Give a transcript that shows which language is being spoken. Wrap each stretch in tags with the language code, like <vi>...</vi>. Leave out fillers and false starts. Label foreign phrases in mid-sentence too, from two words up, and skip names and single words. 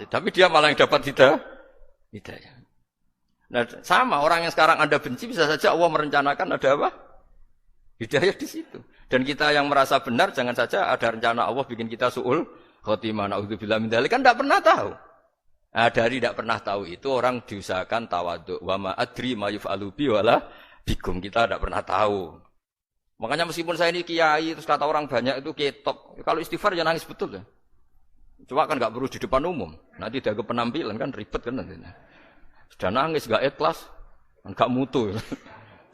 <id>Tapi dia malah yang dapat hidayah. Nah, sama orang yang sekarang Anda benci bisa saja Allah merencanakan ada apa? Hidayah di situ. Dan kita yang merasa benar jangan saja ada rencana Allah bikin kita</id> <ar>سوء الخاتمة. نعوذ بالله من ذلك</ar> <id>kan tidak pernah tahu. Nah, dari tidak pernah tahu itu orang diusahakan tawaduk.</id> <ar>وما أدري ما يفعل بي ولا بكم,</ar> <id>kita tidak pernah tahu. Makanya meskipun saya ini kiai terus kata orang banyak itu ketok. Kalau istighfar ya nangis betul ya. Cuma kan enggak perlu di depan umum. Nanti dia ke penampilan kan ribet kan nanti. Sudah nangis enggak ikhlas, enggak mutu.</id>